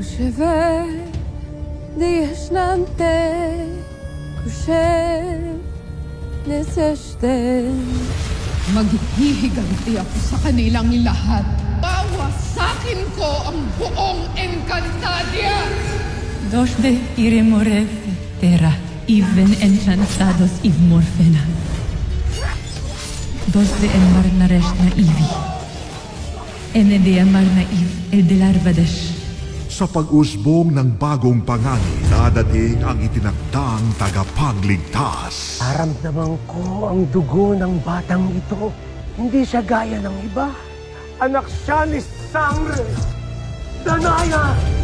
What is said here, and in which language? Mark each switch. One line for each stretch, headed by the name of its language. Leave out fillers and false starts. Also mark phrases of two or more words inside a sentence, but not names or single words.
Filipino: Maghihiganti ako sa kanilang lahat. Bawasakin ko ang buong Encantadia! Dos de iremoref terra, even enchantados iv morfena. Dos de enmar na resh na ivi. Ene de amar na iv el de larvadesh. Sa pag-usbong ng bagong pangani, dadating ang itinakdang tagapagligtas. Naramdaman ko ang dugo ng batang ito. Hindi siya gaya ng iba. Anak siya ni Sangre Danaya!